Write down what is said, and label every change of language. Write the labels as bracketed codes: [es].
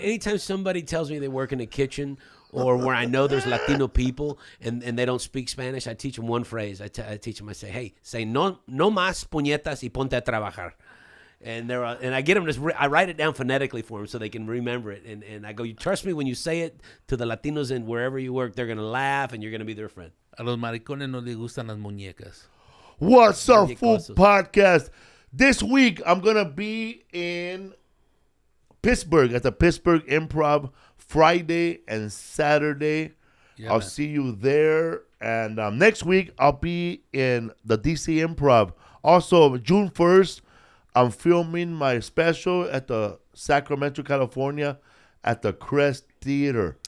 [en] anytime somebody tells me they work in a kitchen or where I know there's Latino people and they don't speak Spanish, I teach them one phrase. I teach them. I say, hey, say [es] no más puñetas y ponte a trabajar. [en] And I get them I write it down phonetically for them so they can remember it. And I go, you trust me when you say it to the Latinos and wherever you work, they're gonna laugh and you're gonna be their friend. [es] A los maricones no les gustan las muñecas. [en] What's up, Food [es] Ridiculosos. [en] Podcast? This week, I'm going to be in Pittsburgh at the Pittsburgh Improv Friday and Saturday. Yeah, I'll man. see you there. And next week, I'll be in the DC Improv. Also, June 1st, I'm filming my special at the Sacramento, California at the Crest Theater.